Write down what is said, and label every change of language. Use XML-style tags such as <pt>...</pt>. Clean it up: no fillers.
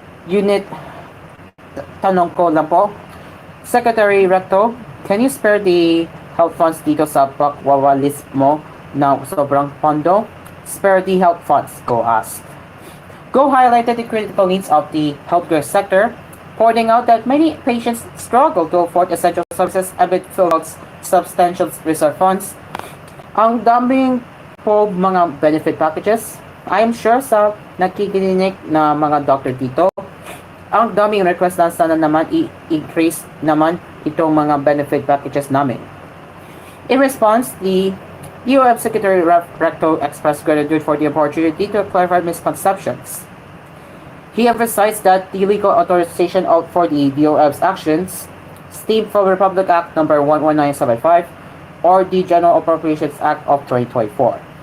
<tl>Unit tanong ko lang po, Secretary Recto,</tl> <en>can you spare the health funds</en> <tl>dito sa pagwawalis mo ng sobrang pondo?</tl> <en>Spare the health funds, Go asked. Go highlighted the critical needs of the healthcare sector, pointing out that many patients struggle to afford essential services amid PhilHealth's substantial reserve funds.</en> <tl>Ang daming po mga benefit packages.</tl> <en>I am sure</en> <tl>sa nakikinig na mga doctor dito, ang daming request na sana naman i-increase naman itong mga benefit packages namin.</tl> <en>In response, the DOF Secretary Recto expressed gratitude for the opportunity to clarify misconceptions. He emphasized that the legal authorization for the DOF's actions stemmed from Republic Act No. 11975 or the General Appropriations Act of 2024.</en>